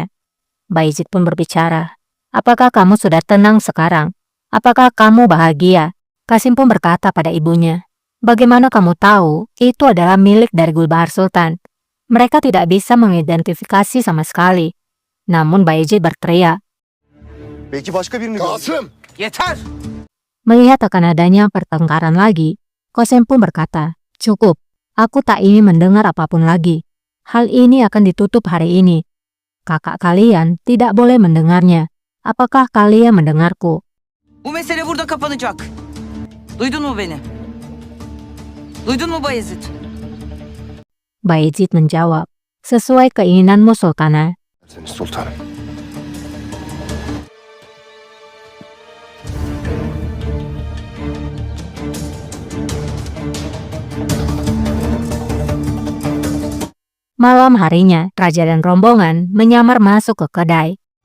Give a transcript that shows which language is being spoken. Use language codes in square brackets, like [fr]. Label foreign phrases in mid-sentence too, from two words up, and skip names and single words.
[id] Bayezid pun berbicara, "Apakah kamu sudah tenang sekarang? Apakah kamu bahagia?" Qasim pun berkata pada ibunya, "Bagaimana kamu tahu itu adalah milik dari Gulbahar Sultan?" Mereka tidak bisa mengidentifikasi sama sekali. Namun Bayezid berteriak. [tr] Belki başka birini Kasım! Yeter! [id] Melihat akan adanya pertengkaran lagi, Qasim pun berkata, "Cukup, aku tak ingin mendengar apapun lagi. Hal ini akan ditutup hari ini. Kakak kalian tidak boleh mendengarnya. Apakah kalian mendengarku?" [tr] Bu mesele burada kapanacak. Duydun mu beni? Duydun mu Bayezid? [id] Bayezid menjawab, "Sesuai keinginanmu, Sultana." [tr] Seni sultanım. [id] Malam harinya, raja dan rombongan menyamar masuk ke kedai.